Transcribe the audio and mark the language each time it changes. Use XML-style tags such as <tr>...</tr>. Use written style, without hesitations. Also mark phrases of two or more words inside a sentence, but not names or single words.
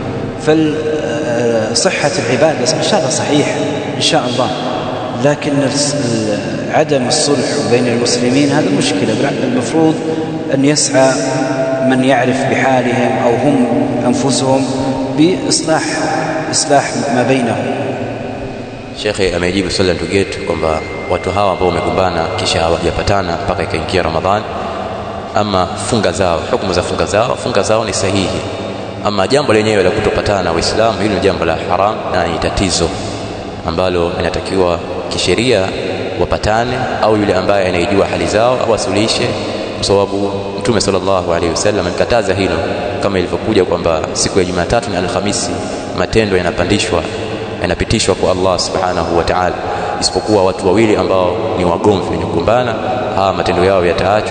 <ar>فصحة العبادة إن شاء الله صحيح إن شاء الله، لكن عدم الصلح بين المسلمين هذا مشكلة. المفروض أن يسعى من يعرف بحالهم أو هم أنفسهم بإصلاح ما بينهم.</ar> <sw>Shekhe amejibu swali la ndugu yetu kwamba watu hawa ambao wamegombana kisha hawajapatana mpaka ikaingia Ramadhani, ama funga zao, hukumu za funga zao ni sahihi, ama jambo lenyewe la kutopatana na Waislamu hilo ni jambo la haram na ni tatizo ambalo inatakiwa kisheria wapatane, au yule ambaye anayejua hali zao au asuluhishe, kwa sababu Mtume</sw> <ar>صلى الله عليه وسلم</ar> <sw>amekataza hilo, kama ilivyokuja kwamba siku ya Jumatatu na Alhamisi matendo yanapitishwa kwa Allah</sw> <ar>سبحانه وتعالى,</ar> <sw>isipokuwa watu wawili ambao ni wagomvi wenye kugombana, hawa matendo yao yataachwa.</sw>